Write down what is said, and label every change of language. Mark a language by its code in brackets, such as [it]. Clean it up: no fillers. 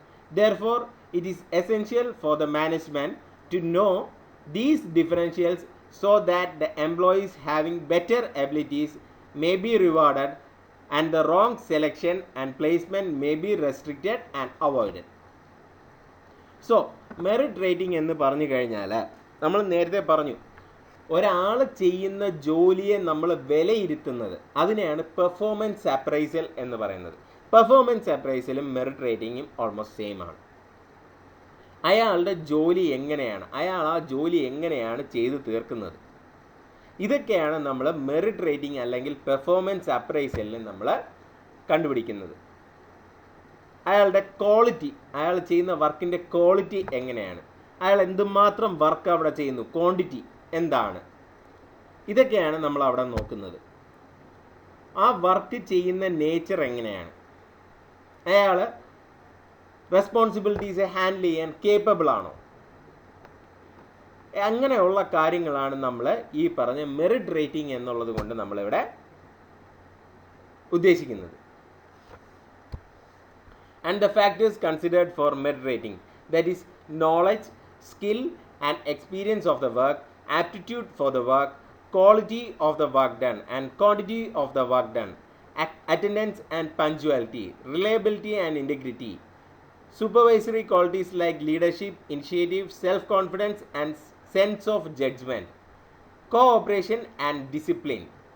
[en] Therefore, it is essential for the management to know these differentials so that the employees having better abilities may be rewarded and the wrong selection and placement may be restricted and avoided. [ml] So, merit rating എന്ന് പറഞ്ഞു കഴിഞ്ഞാൽ നമ്മൾ നേരത്തെ പറഞ്ഞു, ഒരാൾ ചെയ്യുന്ന ജോലിയെ നമ്മൾ വിലയിരുത്തുന്നത് അതിനെയാണ് പെർഫോമൻസ് അപ്രൈസൽ എന്ന് പറയുന്നത്. പെർഫോമൻസ് അപ്രൈസലും മെറിറ്റ് റേറ്റിങ്ങും ഓൾമോസ്റ്റ് സെയിം ആണ്. അയാളുടെ ജോലി എങ്ങനെയാണ്, അയാൾ ആ ജോലി എങ്ങനെയാണ് ചെയ്ത് തീർക്കുന്നത്, ഇതൊക്കെയാണ് നമ്മൾ മെറിറ്റ് റേറ്റിംഗ് അല്ലെങ്കിൽ പെർഫോമൻസ് അപ്രൈസലിൽ നമ്മൾ കണ്ടുപിടിക്കുന്നത്. അയാളുടെ ക്വാളിറ്റി, അയാൾ ചെയ്യുന്ന വർക്കിൻ്റെ ക്വാളിറ്റി എങ്ങനെയാണ്, അയാൾ എന്തുമാത്രം വർക്ക് അവിടെ ചെയ്യുന്നു, ക്വാണ്ടിറ്റി എന്താണ്, ഇതൊക്കെയാണ് നമ്മൾ അവിടെ നോക്കുന്നത്. ആ വർക്ക് ചെയ്യുന്ന നേച്ചർ എങ്ങനെയാണ്, അയാൾ റെസ്പോൺസിബിലിറ്റീസ് ഹാൻഡിൽ ചെയ്യാൻ കേപ്പബിൾ ആണോ, അങ്ങനെയുള്ള കാര്യങ്ങളാണ് നമ്മൾ ഈ പറഞ്ഞ മെറിറ്റ് റേറ്റിംഗ് എന്നുള്ളത് കൊണ്ട് നമ്മളിവിടെ ഉദ്ദേശിക്കുന്നത്. [en] And the factors considered for merit rating, that is knowledge, skill and experience of the work, aptitude for the work, quality of the work done and quantity of the work done, attendance and punctuality, reliability and integrity, supervisory qualities like leadership, initiative, self-confidence and sense of judgment, cooperation and discipline.